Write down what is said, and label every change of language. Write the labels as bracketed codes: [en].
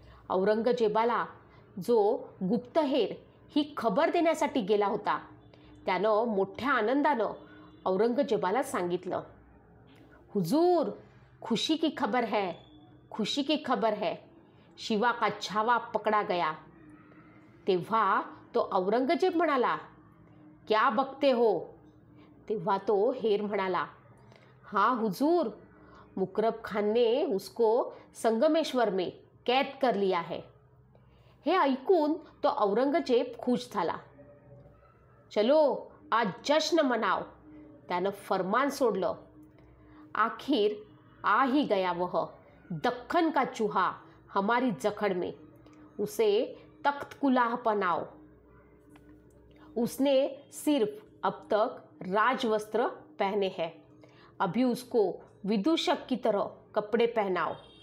[mr] औरंगजेबाला जो गुप्तहेर ही खबर देण्यासाठी गेला होता त्यानं मोठ्या आनंदानं औरंगजेबाला सांगितलं, [hi] हुजूर, खुशी की खबर है, खुशी की खबर है, शिवा का छावा पकडा गया. [mr] तेव्हा तो औरंगजेब म्हणाला, [hi] क्या बघते हो? [mr] तेव्हा तो हेर म्हणाला, [hi] हाँ हुजूर, मुकरबखान ने उसको संगमेश्वर में कैद कर लिया है. [mr] हे ऐकून तो औरंगजेब खुश झाला. [hi] चलो आज जश्न मनाव, [mr] त्यानं फरमान सोडलं. [hi] आखिर आ ही गया वह दख्खन का चूहा हमारी जखड़ में, उसे तख्त कुलाह पहनाओ. उसने सिर्फ अब तक राजवस्त्र पहने हैं, अभी उसको विदूषक की तरह कपड़े पहनाओ.